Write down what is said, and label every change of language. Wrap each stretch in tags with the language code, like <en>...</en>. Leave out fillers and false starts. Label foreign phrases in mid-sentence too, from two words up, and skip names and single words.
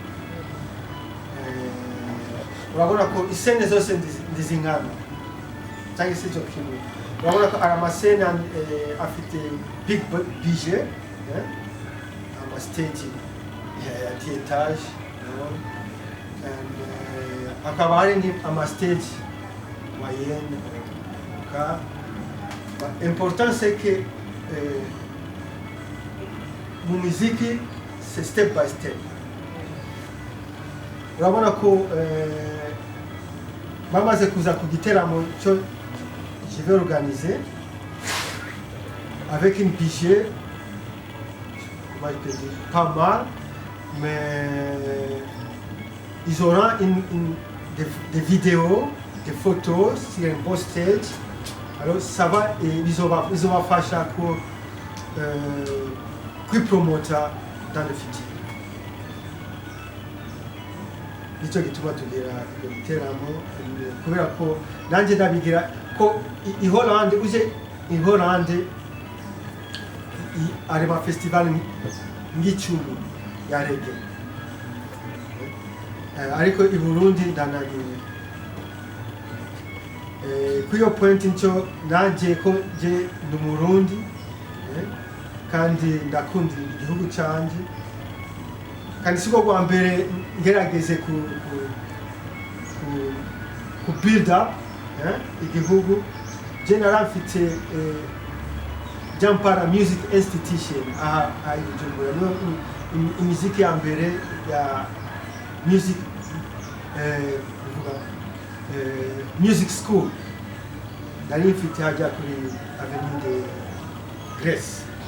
<rn>Urabona ko isene zose ndizingana cyangwa se cyo kimwe. Urabona ko ari amasene afite</rn> <en>big budget</en> <rn>ama stage ya etage and akaba hari ama stage moyenne ka important</rn> <fr>c'est que</fr> <rn>mu muziki c'est</rn> <en>step by step.</en> <rn>Urabona ko bamaze kuza ku giteramo cyo</rn> <fr>je vais organiser avec une budget pas mal, mais ils auront des vidéos, des photos sur un beau stage. Alors ça va et ils vont faire chaque promoteur dans le futur.</fr> <rn>Nico gituma tugira igiteramo kubera ko nanje ndabigira ko i Hollande ari ma festival ngicumi ya reggae ariko i Burundi ndanagiye kuyo point nco nanje ko je ndi Murundi kandi ndakunda igihugu canje kandi siko kwa mbere ngerageze ku</rn> <en>build up</en> <rn>igihugu je narafite JAMPARA Music Institution Bujumbura imiziki ya mbere ya music</rn> <en>music school</en> <rn>nari mfite hajya kuri Avenue de Grèce</rn>